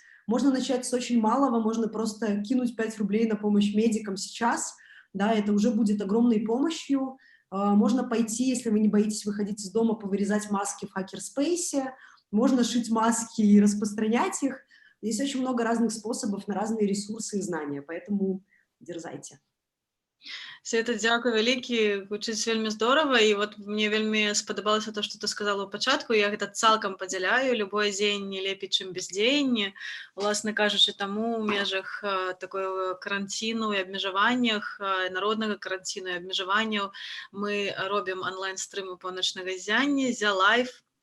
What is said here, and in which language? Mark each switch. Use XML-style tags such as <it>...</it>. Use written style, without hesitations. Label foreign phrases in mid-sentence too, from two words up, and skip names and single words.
<ru>Можно начать с очень малого, можно просто кинуть 5 рублей на помощь медикам сейчас, да, это уже будет огромной помощью. Можно пойти, если вы не боитесь выходить из дома, повырезать маски в хакерспейсе, можно шить маски и распространять их. Есть очень много разных способов на разные ресурсы и знания, поэтому дерзайте. Света,</ru> <be>дзякуй вялікі, гучыць вельмі здорава, і вот мне вельмі спадабалася то, што ты сказала ў пачатку, я гэта цалкам падзяляю, любое дзеянне лепей, чым бездзеянне. Уласна кажучы, таму ў межах такой каранціну і абмежаваннях, народнага каранціну і абмежаванняў мы робім онлайн-стрымы паўночнага ззяння, Зя-лайф.</be>